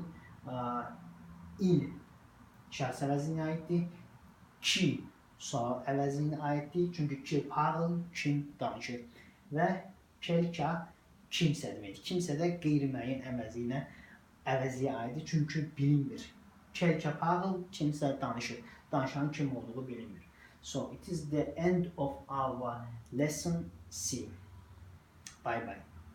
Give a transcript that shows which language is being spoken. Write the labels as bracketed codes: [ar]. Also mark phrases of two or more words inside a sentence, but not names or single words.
[az] Il şəxs əvəzinə aiddir. Ki sual əvəzinə aiddir. Çünki [fr] ki parle, [az] kim danışır. Və quelqu'un kimsə deməkdir. Kimsə də qeyri-müəyyən əvəziyə aiddir. Çünki bilinmir. [fr] Quelqu'un parle, [az] kimsə danışır. Danışanın kim olduğu bilinmir. [en] So it is the end of our lesson C. Bye bye.